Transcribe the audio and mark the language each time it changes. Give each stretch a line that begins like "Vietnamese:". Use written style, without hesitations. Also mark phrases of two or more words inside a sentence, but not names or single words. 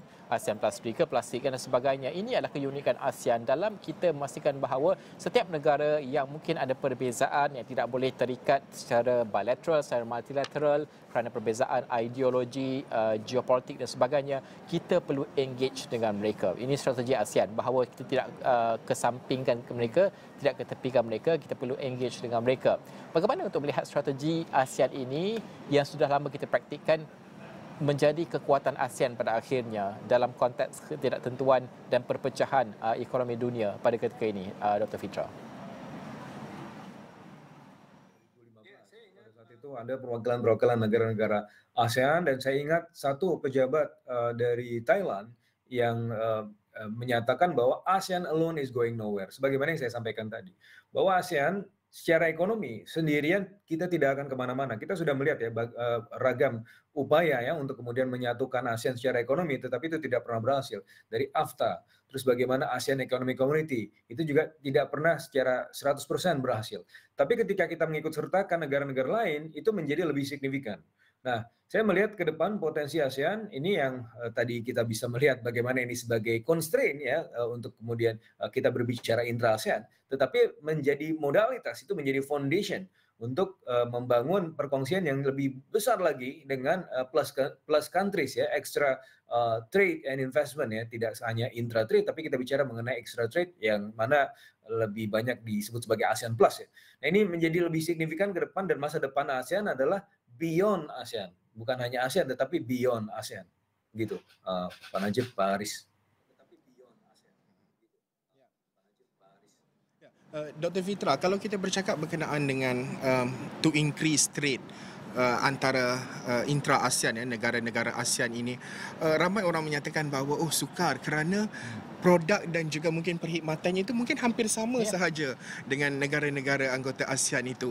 Malay: ASEAN Plus 3, plastik dan sebagainya. Ini adalah keunikan ASEAN dalam kita memastikan bahawa setiap negara yang mungkin ada perbezaan yang tidak boleh terikat secara bilateral, secara multilateral kerana perbezaan ideologi, geopolitik dan sebagainya, kita perlu engage dengan mereka. Ini strategi ASEAN bahawa kita tidak kesampingkan mereka, tidak ketepikan mereka, kita perlu engage dengan mereka. Bagaimana untuk melihat strategi ASEAN ini yang sudah lama kita praktikkan menjadi kekuatan ASEAN pada akhirnya dalam konteks ketidaktentuan dan perpecahan ekonomi dunia pada ketika ini, Dr. Fitra?
Indonesian: Pada saat itu ada perwakilan-perwakilan negara-negara ASEAN dan saya ingat satu pejabat dari Thailand yang menyatakan bahwa ASEAN
English: alone is going nowhere.
Indonesian: Sebagaimana yang saya sampaikan tadi, bahwa ASEAN secara ekonomi sendirian kita tidak akan kemana-mana. Kita sudah melihat ya ragam upaya ya untuk kemudian menyatukan ASEAN secara ekonomi, tetapi itu tidak pernah berhasil. Dari AFTA, terus bagaimana ASEAN Economic Community, itu juga tidak pernah secara 100% berhasil. Tapi ketika kita mengikut sertakan negara-negara lain, itu menjadi lebih signifikan. Nah, saya melihat ke depan potensi ASEAN ini yang tadi kita bisa melihat bagaimana ini sebagai constraint ya untuk kemudian kita berbicara intra-ASEAN, tetapi menjadi modalitas, itu menjadi foundation untuk membangun perkongsian yang lebih besar lagi dengan
English: plus countries
Indonesian: ya,
English: extra trade and investment
Indonesian: ya, tidak hanya
English: intra trade
Indonesian: tapi kita bicara mengenai
English: extra trade
Indonesian: yang mana lebih banyak disebut sebagai ASEAN Plus ya. Nah, ini menjadi lebih signifikan ke depan dan masa depan ASEAN adalah beyond ASEAN, bukan hanya ASEAN tetapi beyond ASEAN, gitu, Pak Najib, Pak Aris.
Malay: Dr. Fitra, kalau kita bercakap berkenaan dengan
English: to increase trade
Malay: antara intra-ASEAN, ya, negara-negara ASEAN ini, ramai orang menyatakan bahawa sukar kerana produk dan juga mungkin perkhidmatannya itu mungkin hampir sama sahaja dengan negara-negara anggota ASEAN itu.